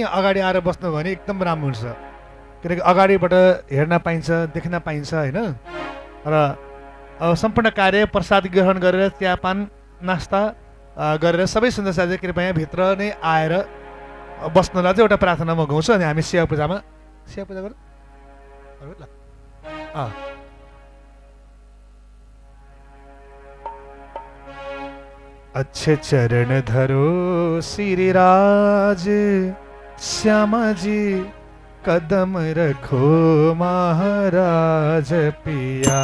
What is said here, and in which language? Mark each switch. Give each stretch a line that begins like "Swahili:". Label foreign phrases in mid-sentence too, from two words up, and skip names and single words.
Nepali: यहाँ अगाडि आएर बस्नु भने एकदम राम्रो हुन्छ, किनकि अगाडिबाट हेर्न पाइन्छ, देख्न पाइन्छ हैन। र अब सम्पूर्ण कार्य प्रसाद ग्रहण गरेर चियापान नास्ता गरेर सबै सुन्दर साथी कृपया भित्र नै आएर बस्नुलाई चाहिँ एउटा प्रार्थना म गाउँछु, अनि हामी सेवा पूजा गरौँ।
Hindi: अच्छे चरण धरो श्री राज श्यामा जी, कदम रखो महाराज पिया।